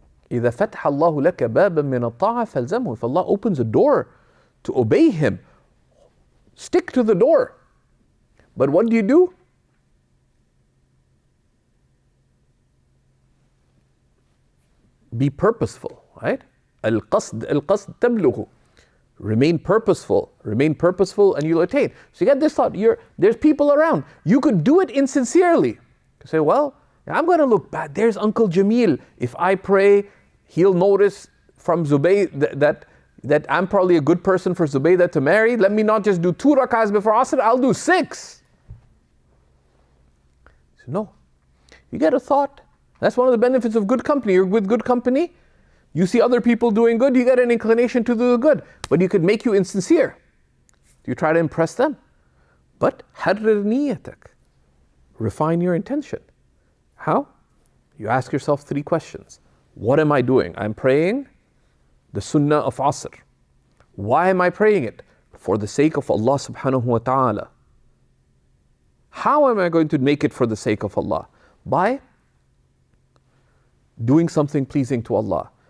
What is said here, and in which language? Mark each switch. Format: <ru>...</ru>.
<ar>إذا فتح الله لك بابا من الطاعة فالزمه.</ar> <en>If Allah opens a door to obey Him, stick to the door. But what do? Be purposeful, right?</en> <ar>القصد تبلغ.</ar> <en>Remain purposeful, and you'll attain. So you get this thought, there's people around. You could do it insincerely. You say, well, I'm going to look bad. There's Uncle Jamil. If I pray, he'll notice from Zubaydah that I'm probably a good person for Zubaydah to marry. Let me not just do 2 rak'ahs before Asr, I'll do 6. So no. You get a thought. That's one of the benefits of good company. You're with good company. You see other people doing good, you get an inclination to do the good. But you could make you insincere. You try to impress them.</en> <ar>But حرر نيتك.</ar> <en>Refine your intention. How? You ask yourself 3 questions. What am I doing? I'm praying the sunnah of Asr. Why am I praying it? For the sake of Allah subhanahu wa ta'ala. How am I going to make it for the sake of Allah? By doing something pleasing to Allah.</en>